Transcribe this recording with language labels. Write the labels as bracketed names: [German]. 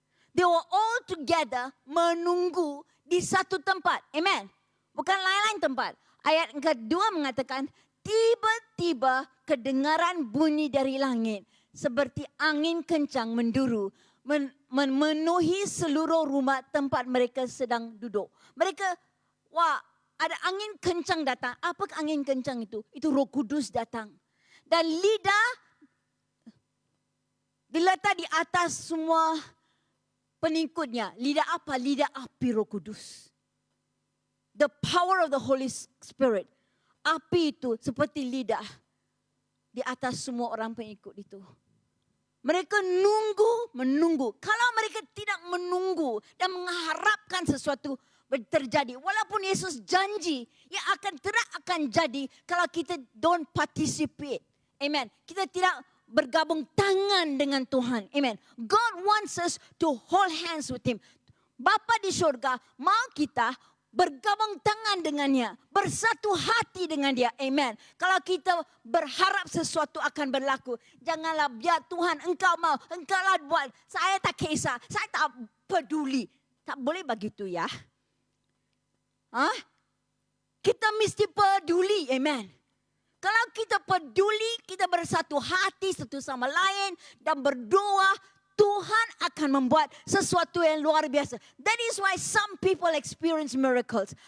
[Malay] They were all together menunggu di satu tempat. Amen. Bukan lain-lain tempat. Ayat yang kedua mengatakan, tiba-tiba kedengaran bunyi dari langit. Seperti angin kencang menduru. Memenuhi seluruh rumah tempat mereka sedang duduk. Mereka, wah, ada angin kencang datang. Apa angin kencang itu? Itu Roh Kudus datang. Dan lidah diletak di atas semua pengikutnya. Lidah apa? Lidah api Roh Kudus. [English] The power of the Holy Spirit. [Malay] Api itu seperti lidah di atas semua orang pengikut itu. Mereka menunggu. Kalau mereka tidak menunggu dan mengharapkan sesuatu terjadi. Walaupun Yesus janji, yang tidak akan jadi kalau kita [English] don't participate. [Malay] Amen. Kita tidak bergabung tangan dengan Tuhan. Amen. [English] God wants us to hold hands with Him. [Malay] Bapa di surga mau kita bergabung tangan dengannya, bersatu hati dengan dia. Amen. Kalau kita berharap sesuatu akan berlaku, janganlah biar Tuhan engkau mau, engkaulah buat. Saya tak kisah, saya tak peduli. Tak boleh begitu ya. Kita mesti peduli. Amen. Kalau kita peduli, kita bersatu hati satu sama lain dan berdoa, Tuhan akan membuat sesuatu yang luar biasa. [English] That is why some people experience miracles.